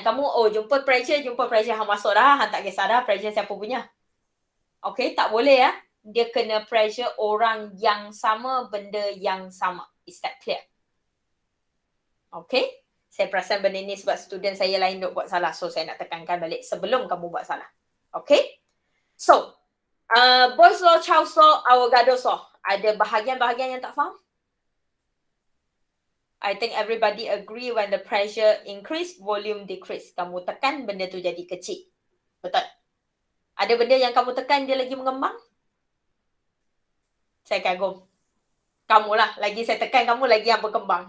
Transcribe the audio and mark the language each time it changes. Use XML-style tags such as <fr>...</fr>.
<ms>Kamu, jumpa pressure, hang masuk dah, hang tak kisah dah pressure siapa punya. Okay, tak boleh ya. Dia kena pressure orang yang sama, benda yang sama.</ms> <en>Is that clear?</en> <ms>Okay? Saya perasan benda ni sebab student saya lain duk buat salah. So, saya nak tekankan balik sebelum kamu buat salah. Okay?</ms> <en>So, Boyle's law, Charles law, Avogadro's law.</en> <ms>Ada bahagian-bahagian yang tak faham?</ms> <en>I think everybody agree when the pressure increase, volume decrease.</en> <ms>Kamu tekan, benda tu jadi kecil. Betul? Ada benda yang kamu tekan, dia lagi mengembang? Saya kagum. Kamulah, lagi saya tekan, kamu lagi yang berkembang.</ms>